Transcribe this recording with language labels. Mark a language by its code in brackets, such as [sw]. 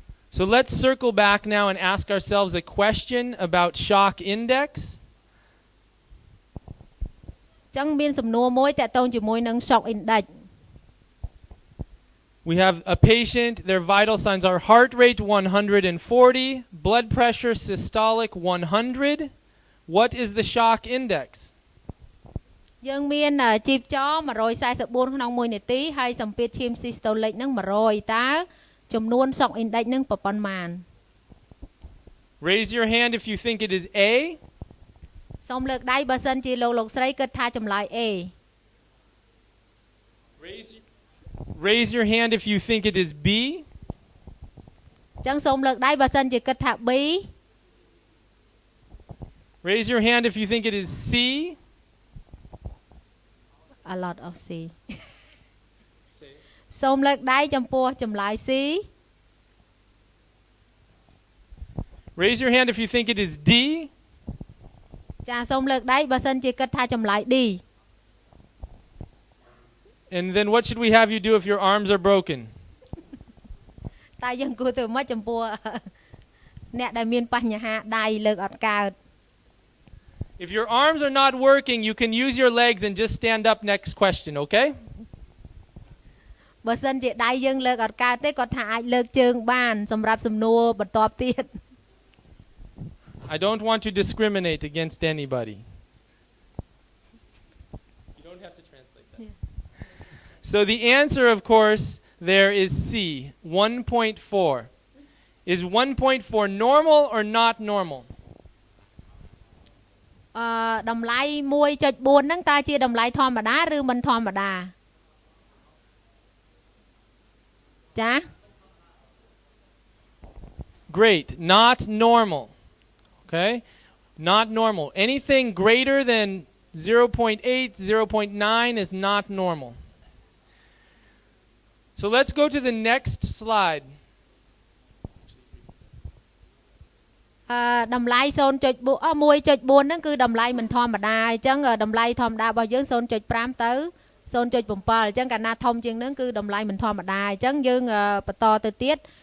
[en] So let's circle back now and ask ourselves a question about shock index. [km] ចឹងមានសំណួរមួយតាក់ទងជាមួយនឹង shock index. [en] We have a patient, their vital signs are heart rate 140, blood pressure systolic 100. What is the shock index? [km] យើងមានជីពចរ144ក្នុង1នាទីហើយសម្ពាធឈាម systolic នឹង100តើចំនួន shock index នឹងប៉ុន្មាន [en] Raise your hand if you think it is A. [km] សូមលើកដៃបើសិនជាលោកស្រីគិតថាចម្លើយ A. [en] Raise your hand if you think it is B. [km] ចឹងសូមលើកដៃបើសិនជាគិតថា B. [en] Raise your hand if you think it is C. A lot of C. [km] សូមលើកដៃចំពោះចម្លើយ C. [en] Raise your hand if you think it is D. [km] ចាសូមលើកដៃបើសិនជាគិតថាចម្លើយ D. [en] And then what should we have you do if your arms are broken? [km] តើយើងគួរធ្វើម៉េចចំពោះអ្នកដែលមានបញ្ហាដៃលើកអត់កើត [en] If your arms are not working, you can use your legs and just stand up next question, okay? [km] បើសិនជាដៃយើងលើកអត់កើតទេគាត់ថាអាចលើកជើងបានសម្រាប់សំណួរបន្ទាប់ទៀត [en] I don't want to discriminate against anybody. You don't have to translate that. Yeah. So the answer, of course, there is C, 1.4. Is 1.4 normal or not normal? [km] តម្លៃ 1.4 ហ្នឹងតើជាតម្លៃធម្មតាឬមិនធម្មតាចា [en] Great, not normal. Okay? Not normal. Anything greater than 0.8, 0.9 is not normal. So let's go to the next slide. [km] តម្លៃ 1.4 ហ្នឹងគឺតម្លៃមិនធម្មតាអញ្ចឹងតម្លៃធម្មតារបស់យើង 0.5 ទៅ 0.7 អញ្ចឹងកាលណាធំជាងហ្នឹងគឺតម្លៃមិនធម្មតាអញ្ចឹងយើងបន្តទៅទៀត